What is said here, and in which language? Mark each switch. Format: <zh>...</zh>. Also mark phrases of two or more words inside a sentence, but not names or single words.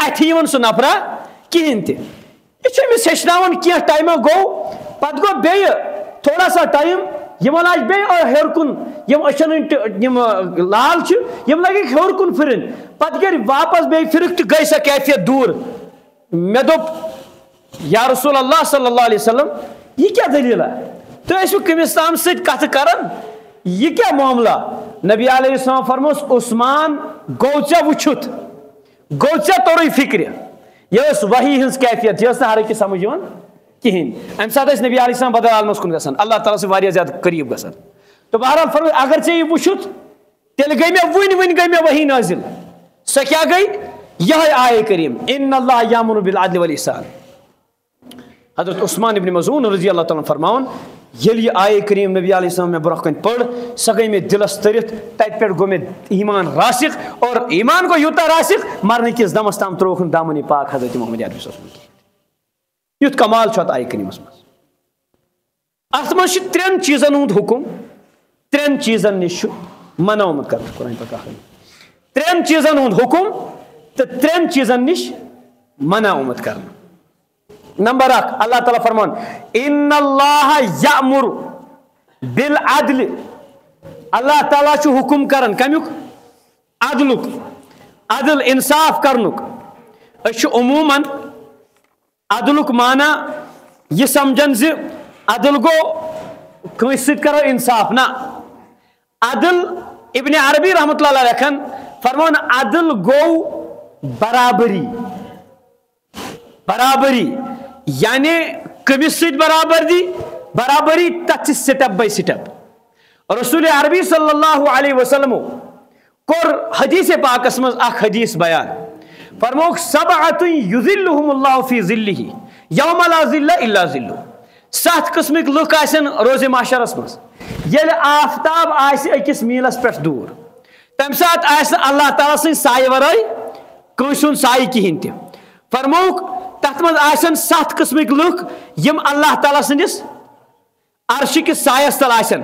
<ks>اتھِ یِوان سُہ نفرا کِہینۍ تہِ یہِ چھُ أمِس ہیٚچھناوان کینٛہہ ٹایمہ گوٚو پتہٕ گوٚو بیٚیہِ</ks> <ur>تھوڑا سا</ur> <ks>ٹایم یِمن آسہِ بیٚیہِ ہیوٚر کُن یِم أچھن ہٕنٛدۍ یِم لال چھِ یِم لگیکھ ہیوٚر کُن پھِرٕنۍ پتہٕ کٔرۍ واپس بیٚیہِ پھِرِکھ تہٕ گٔے سۄ کیفیت دوٗر مےٚ دوٚپ یا رسول اللہ</ks> <ar>صلی اللہ علیہ وسلم</ar> <ks>یہِ کیٛاہ دٔلیٖلہ تُہۍ ٲسوٕ کٔمِس تام سۭتۍ کتھٕ کران یہِ کیٛاہ معاملہ نبی</ks> <ar>علیہ السلام</ar> <ks>فرمووُس عثمان گوٚو ژےٚ وٕچھُتھ گوٚو ژےٚ توٚرُے فکرِ یہِ ٲس وحی ہٕنٛز کیفیت یہِ ٲس نہٕ ہر أکِس سمجھ یِوان کِہینۍ امہِ ساتہٕ ٲسۍ نبی</ks> <ar>علیہ السلام</ar> <ks>بدل عالمس کُن گژھان اللہ تعالیٰ سۭتۍ واریاہ زیادٕ قریٖب گژھان تہٕ بہرحال فرموو اگر ژےٚ یہِ وٕچھُتھ تیٚلہِ گٔے مےٚ وُنۍ گٔے مےٚ وحی نٲزِل سۄ کیٛاہ گٔے یِہے آیے کریٖم</ks> <ar>ان اللہ یامر بالعدل والاحسان</ar> <ks>حضرت عثمان ابن مظعون</ks> <ar>رضی اللہ تعالیٰ</ar> <ks>فرماوان ییٚلہِ یہِ آیے کریٖم نبی</ks> <ar>علیہ السلام</ar> <ks>مےٚ برونٛہہ کَنہِ پٔر سۄ گٔے مےٚ دِلس تٔرِتھ تتہِ پٮ۪ٹھ گوٚو مےٚ ایمان راسِخ اور ایمان گوٚو یوٗتاہ راسِخ مرنہٕ کِس دمس تام ترٛووُکھ نہٕ دامنہِ پاک حضرت محمد عربی صٲبَس منٛز کِہینۍ یُتھ کمال چھُ اتھ آیہِ کریٖمس منٛز اتھ منٛز چھُ 3 چیٖزن ہُنٛد حُکُم 3 چیٖزن نِش چھُ منومُت کران قرآن پاک ترین چیزن ہند حکم تو ترین چیزن نش منع آمت کرنا. نمبر 1 اللہ تعالیٰ فرمان</ks> <ar>ان اللہ یأمر بالعدل.</ar> <ks>اللہ تعالیٰ چھُ حکم کران کمیُک؟ عدلُک. عدل انصاف کرنُک. أسۍ چھِ عموٗماً عدلُک معنی یہ سمجھان زِ عدل گوٚو کٲنٛسہِ سۭتۍ کرو انصاف. نہ, عدل ابن عربی</ks> <ar>رحمۃ اللہ علیہ</ar> <ks>لیکھان فرمان عدل گوٚو برابری. برابری یعنی کٔمِس سۭتۍ برابری تتھ چھِ</ks> <en>step by step.</en> <ks>رسول عربی</ks> <ar>صلی اللہ علیہ وسلم</ar> <ks>کور حدیث پاکس مز اخ حدیث بیان فرموک</ks> <ar>سبعۃ یظلہم اللہ فی ظلہ یوم لا ظل الا ظلہ.</ar> <ks>7 قسمک لُکھ آسن روز محشرس مز ییٚلہِ آفتاب آسہِ أکِس میٖلس پٮ۪ٹھ دوٗر تمہِ ساتہٕ آسہِ نہٕ اللہ تعالیٰ سٕنٛدِ سایہِ ورٲے کٲنٛسہِ ہُنٛد سایہِ کِہینۍ تہِ. فرموک تتھ منٛز آسن 7 قسمٕکۍ لُکھ یِم اللہ تعالیٰ سٕنٛدِس عرشہِ کِس سایس تل آسن.</ks>